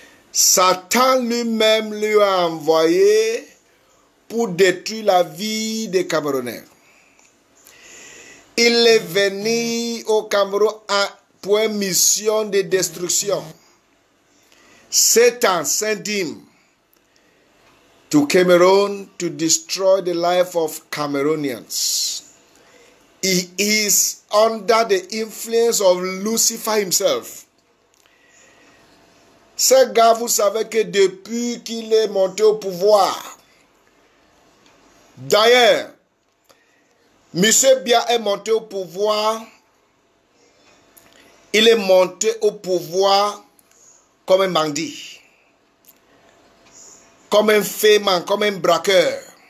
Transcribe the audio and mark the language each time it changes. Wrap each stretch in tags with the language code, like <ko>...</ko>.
<fr>Satan lui-même lui a envoyé pour détruire la vie des Camerounais. Il est venu au Cameroun pour une mission de destruction.</fr> <en>Satan sent him to Cameroon to destroy the life of Cameroonians. He is under the influence of Lucifer himself.</en> <fr>Ce gars, vous savez que depuis qu'il est monté au pouvoir, d'ailleurs, M. Bia est monté au pouvoir, il est monté au pouvoir comme un bandit, comme un fémant, comme un braqueur.</fr>